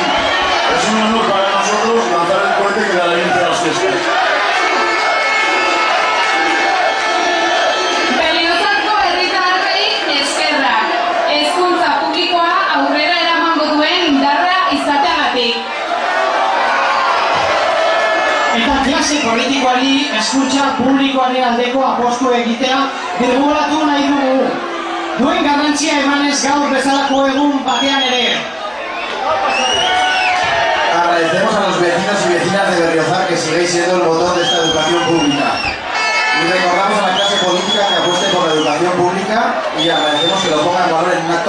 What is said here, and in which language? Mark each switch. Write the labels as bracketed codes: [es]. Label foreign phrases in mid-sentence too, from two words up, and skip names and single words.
[es] Es un honor para nosotros lanzar el cohete que da la inicio a las fiestas. [eu] Berriozarko herritarrei eskerrak. Hezkuntza publikoa aurrera eramango duen indarra izateagatik. Eta klase politikoari hezkuntza publikoaren aldeko apostu egitea birgolatu nahi dugu. Duen garrantzia emanez gaur bezalako egun batean ere. [es] Agradecemos a los vecinos y vecinas de Berriozar que sigáis siendo el motor de esta educación pública. Y recordamos a la clase política que apueste por la educación pública y agradecemos que lo ponga en valor